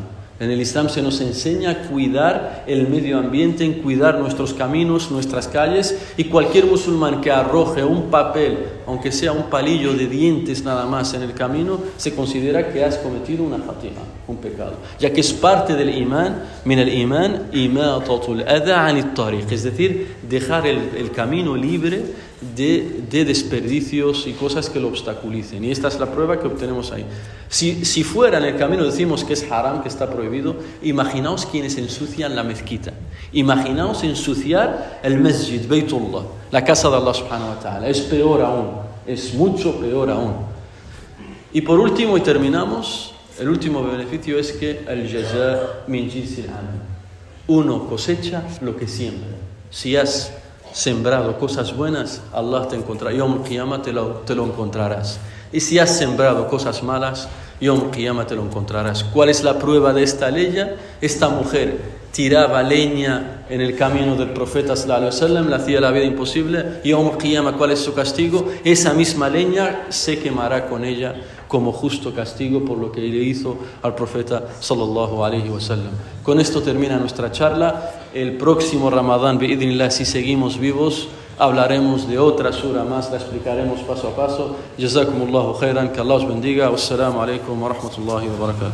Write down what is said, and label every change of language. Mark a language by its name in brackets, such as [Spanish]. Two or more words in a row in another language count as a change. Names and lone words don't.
[Spanish] En el Islam se nos enseña a cuidar el medio ambiente, en cuidar nuestros caminos, nuestras calles, y cualquier musulmán que arroje un papel, aunque sea un palillo de dientes nada más en el camino, se considera que has cometido una khati'a, un pecado, ya que es parte del imán, [Arabic] من الإيمان إماطة الأذى عن الطريق, [Spanish] es decir, dejar el camino libre de desperdicios y cosas que lo obstaculicen. Y esta es la prueba que obtenemos ahí. Si fuera en el camino, decimos que es haram, que está prohibido, imaginaos quienes ensucian la mezquita, imaginaos ensuciar el masjid, Baytullah, la casa de Allah [Arabic] سبحانه وتعالى. [Spanish] Es peor aún, es mucho peor aún. Y por último, y terminamos, el último beneficio es que el [Arabic] الجزاء من جنس العمل, [Spanish] uno cosecha lo que siembra. Si has sembrado cosas buenas, Allah te encontrará, [Arabic] يوم القيامة [Spanish] te lo encontrarás. Y si has sembrado cosas malas, [Arabic] يوم القيامة [Spanish] te lo encontrarás. ¿Cuál es la prueba de esta ley? Esta mujer tiraba leña en el camino del profeta [Arabic] صلى الله عليه وسلم, [Spanish] le hacía la vida imposible, y [Arabic] يوم القيامة, [Spanish] ¿cuál es su castigo? Esa misma leña se quemará con ella como justo castigo por lo que le hizo al profeta [Arabic] صلى الله عليه وسلم. [Spanish] Con esto termina nuestra charla. El próximo Ramadán, bi'idhnillah, si seguimos vivos, hablaremos de otra sura más, la explicaremos paso a paso. [Arabic] جزاكم الله خيرا, [Spanish] que Allah os bendiga. [Arabic] والسلام عليكم ورحمة الله وبركاته.